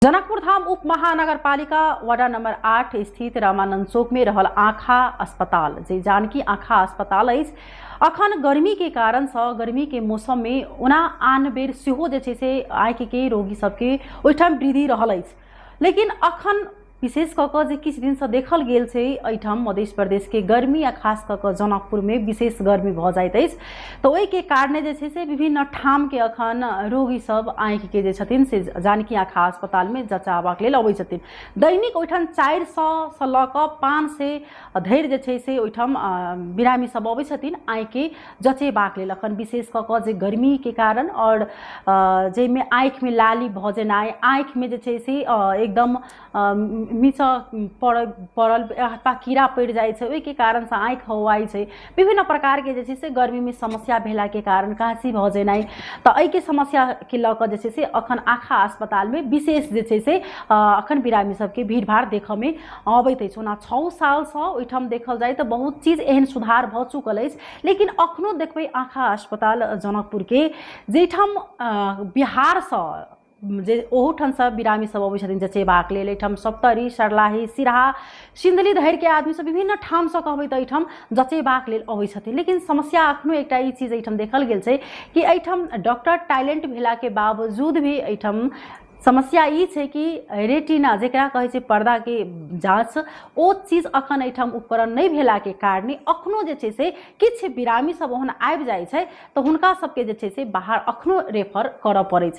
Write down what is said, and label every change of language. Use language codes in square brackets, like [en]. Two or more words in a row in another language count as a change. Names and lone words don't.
[mai] जनकपुर धाम उप महानगरपालिका वडा नंबर 8 स्थित रामानंद चौक में रहल आँखा अस्पताल जे जानकी आँखा अस्पताल अछि अखन गर्मी के कारण गर्मी के मौसम में ओना आन बेर सेहो जे छै से आँखि के रोगी सबके ओहिठाम वृद्धि रहल अछि, लेकिन अखन विशेष कऽ जे किछु दिन से देखल गेल छै एहिठाम मध्य प्रदेश के गर्मी आ खास कऽ जनकपुर में विशेष गर्मी भऽ जाइत अछि। तो ओहि के कारणे जे छै से विभिन्न ठाम के अखन रोगी सब आँखि के जे छथिन से जानकी आँखा अस्पताल में जचाबाक लेल अबै छथिन। दैनिक ओहिठाम 400 से लऽ कऽ 500 धरि जे छै से ओहिठाम बिरामी सब अबै छथिन आँखि के जचेबाक लेल। अखन विशेष कऽ जे गर्मी के कारण और जाहिमे आँखि में लाली भऽ जेनाइ, आँखि में जे छै से एकदम मीचा पड़ल अथवा कीड़ा पड़ जाए छै, ओहि के कारण से आँखि हौआई छै। विभिन्न प्रकार के जे छै से गर्मी में समस्या भेला के कारण काशी भऽ जेनाइ, तो एहि के समस्या के लऽ कऽ जे छै से अखन आँखा अस्पताल में विशेष जे छै से अखन बिरामी सबके भीड़ भाड़ देखऽ में अबैत अछि। ओना 6 साल से ओहिठाम देखल जाए तो बहुत चीज एहन सुधार भऽ चुकल अछि, लेकिन अखनो देखबै आँखा अस्पताल जनकपुर के जेठाम बिहार से जे ओहूठाम से बिरामी सब अबै छथिन जचेबाक लेल। एहिठाम सप्तरी, सरलाही, सिराहा, सिंदली धरि के आदमी सब विभिन्न ठाम से कहबै तऽ एहिठाम जचेबाक लेल अबै छथिन, लेकिन समस्या अखनो एकटा ई चीज एहिठाम देखल गेल छै कि एहिठाम डॉक्टर टैलेंट भेला के बावजूद भी एहिठाम समस्या ई छै कि रेटिना जेकरा कहै छै पर्दा के जांच ओ चीज अखन एहिठाम उपकरण नहीं भेला के कारणे अखनो जे छै से किछ बिरामी सब ओहन आबि जाइ छै तो हुनका सबके जे छै से बाहर अखनो रेफर करऽ पड़ै छै।